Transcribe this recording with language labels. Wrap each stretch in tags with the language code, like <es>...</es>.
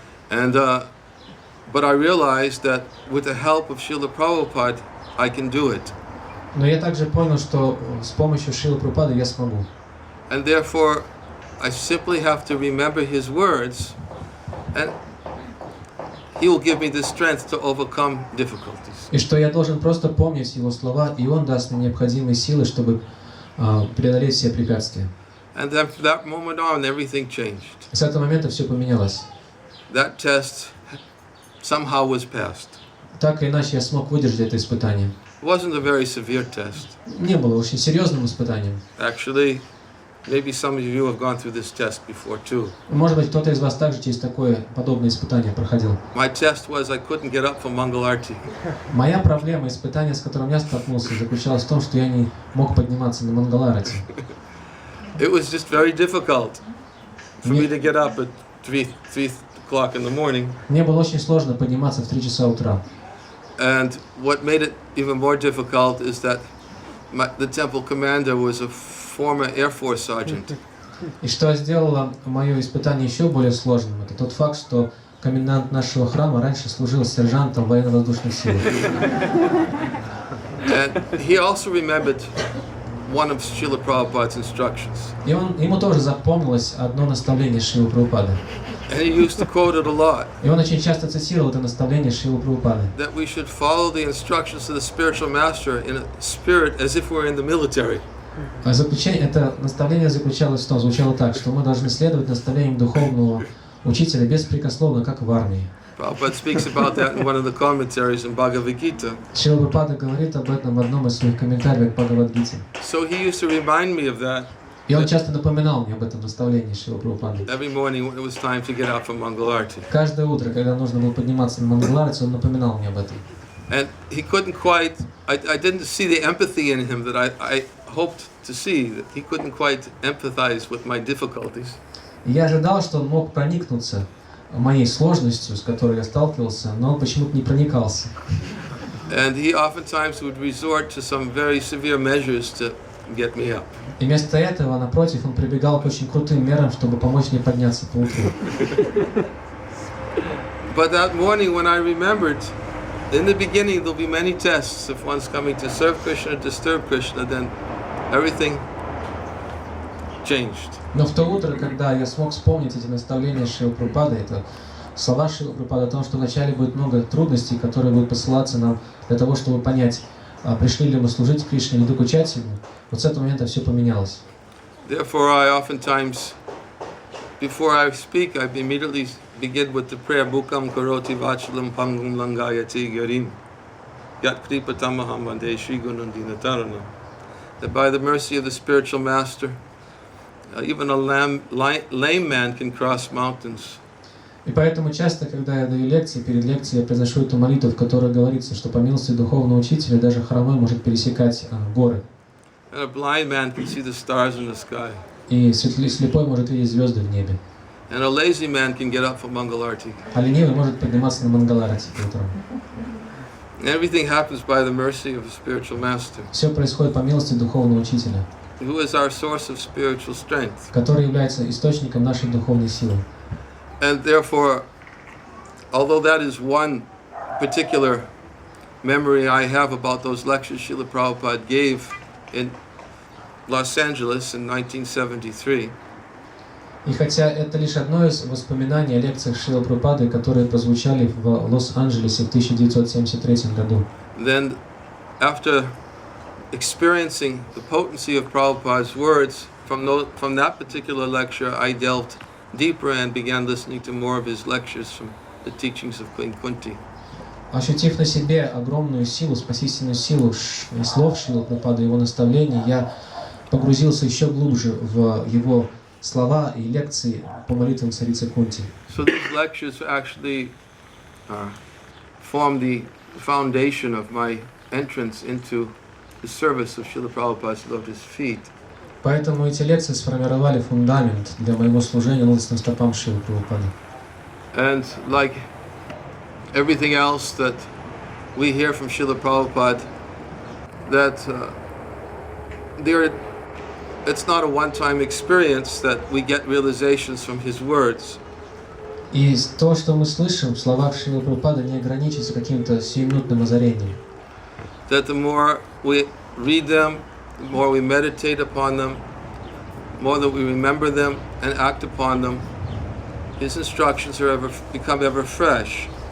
<en>And but I realized that with the help of Srila Prabhupada, I can do it.</en> <ru>Но я также понял, что с помощью Шрилы Прабхупады я смогу.</ru> <en>And therefore, I simply have to remember his words, and he will give me the strength to overcome difficulties.</en> <ru>И что я должен просто помнить его слова, и он даст мне необходимые силы, чтобы преодолеть все препятствия.</ru> <en>And then from that moment on, everything changed.</en> <ru>С этого момента все поменялось.</ru> <en>That test somehow was passed.</en> <ru>Так или иначе я смог выдержать это испытание.</ru> <en>It wasn't a very severe test.</en> <ru>Не было очень серьезным испытанием.</ru> <en>Actually, maybe some of you have gone through this test before too.</en> <ru>Может быть, кто-то из вас также через такое подобное испытание проходил.</ru> <en>My test was I couldn't get up for Mangalarti.</en> <ru>Моя проблема, испытание, с которым я столкнулся, заключалось в том, что я не мог подниматься на Мангаларати.</ru> <en>It was just very difficult for me to get up at 3 o'clock in the morning.</en> <ru>Мне было очень сложно подниматься в 3 часа утра.</ru> <en>And what made it even more difficult is that the temple commander was a former Air Force sergeant.</en> <ru>И что сделало мое испытание еще более сложным, это тот факт, что комендант нашего храма раньше служил сержантом военно-воздушных сил.</ru> <en>And he also remembered one of Srila Prabhupada's instructions.</en> <ru>И ему тоже запомнилось одно наставление Шрилы Прабхупады.</ru> <en>And he used to quote it a lot.</en> <ru>И он очень часто цитировал это наставление Шрилы Прабхупады.</ru> <en>That we should follow the instructions of the spiritual master in a spirit as if we're in the military.</en> <ru>Это наставление звучало так, что мы должны следовать наставлениям духовного учителя беспрекословно, как в армии.</ru> <en>Prabhupada speaks about that in one of the commentaries in Bhagavad Gita.</en> <ru>Шрила Прабхупада говорит об этом в одном из своих комментариев к Бхагавад-гите.</ru> <en>So he used to remind me of that.</en> <ru>И он часто напоминал мне об этом наставлении Шрилы Прабхупады.</ru> <en>Every morning when it was time to get up for Mangalarti.</en> <ru>Каждое утро, когда нужно было подниматься на Мангаларати, он напоминал мне об этом.</ru> <en>And he couldn't quite, I didn't see the empathy in him that I hoped to see, that he couldn't quite empathize with my difficulties.</en> <ru>Я ожидал, что он мог проникнуться моей сложностью, с которой я сталкивался, но он почему-то не проникался.</ru> <en>And he oftentimes would resort to some very severe measures to get me up.</en> <ru>И вместо этого, напротив, он прибегал к очень крутым мерам, чтобы помочь мне подняться по утру.</ru> <en>But that morning when I remembered, in the beginning there'll be many tests. If one's coming to serve Krishna or disturb Krishna, then everything changed.</en> <ru>Но в то утро, когда я смог вспомнить эти наставления Шрилы Прабхупады, это слова Шрилы Прабхупады о том, что вначале будет много трудностей, которые будут посылаться нам для того, чтобы понять, пришли ли мы служить Кришне или докучать Ему, вот с этого момента все поменялось.</ru> <en>Therefore, I oftentimes, before I speak, I immediately begin with the prayer,</en> <sa>Bukam karoti vachalam pangum langayati garim, yat kripatamaham vande Shri Gunandinatarana.</sa> <en>That by the mercy of the spiritual master, even a lame man can cross mountains.</en> <ru>И поэтому часто, когда я даю лекции, перед лекцией я произношу эту молитву, в которой говорится, что по милости духовного учителя даже хромой может пересекать горы.</ru> <en>And a blind man can see the stars in the sky.</en> <ru>И слепой может видеть звезды в небе.</ru> <en>And a lazy man can get up for Mangalarti.</en> <ru>А ленивый может подниматься на Мангаларати по утрам.</ru> <en>Everything happens by the mercy of a spiritual master,</en> <ru>Все происходит по милости духовного учителя,</ru> <en>who is our source of spiritual strength.</en> <ru>который является источником нашей духовной силы.</ru> <en>And therefore, although that is one particular memory I have about those lectures Srila Prabhupada gave in Los Angeles in 1973.</en> <ru>И хотя это лишь одно из воспоминаний о лекциях Шрилы Прабхупады, которые прозвучали в Лос-Анджелесе в 1973 году.</ru> <en>Then, after experiencing the potency of Prabhupada's words, from that particular lecture, I delved deeper and began listening to more of his lectures from the teachings of Queen Kunti.</en> <ru>Ощутив на себе огромную силу, спасительную силу слов Шрилы Прабхупады, его наставлений, я погрузился еще глубже в его слова и лекции по молитвам царицы Кунти.</ru> <en>So these lectures actually form the foundation of my entrance into the service of Srila Prabhupada's lotus feet.</en> <ru>Поэтому эти лекции сформировали фундамент для моего служения лотосным стопам Шрилы Прабхупады.</ru> <en>And like everything else that we hear from Srila Prabhupada, that it's not a one-time experience that we get realizations from his words.</en> <ru>И то, что мы слышим в словах Шрилы Прабхупады, не ограничится каким-то сиюминутным озарением.</ru> <en>That the more we read them, the more we meditate upon them, the more that we remember them and act upon them, his instructions become ever fresh.</en>